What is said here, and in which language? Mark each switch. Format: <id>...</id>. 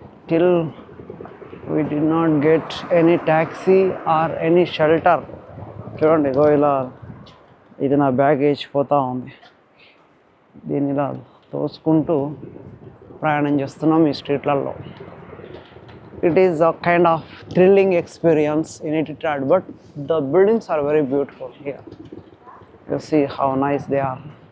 <en>Till we did not get any taxi or any shelter.</en> <te>చూడండి ఇలా ఇది నా బ్యాగేజ్ పోతా ఉంది. దీన్ని ఇలా తోసుకుంటూ ప్రయాణం చేస్తున్నాం ఈ స్ట్రీట్లలో.</te> <en>It is a kind of thrilling experience in Etritat, but the buildings are very beautiful here. You see how nice they are.</en>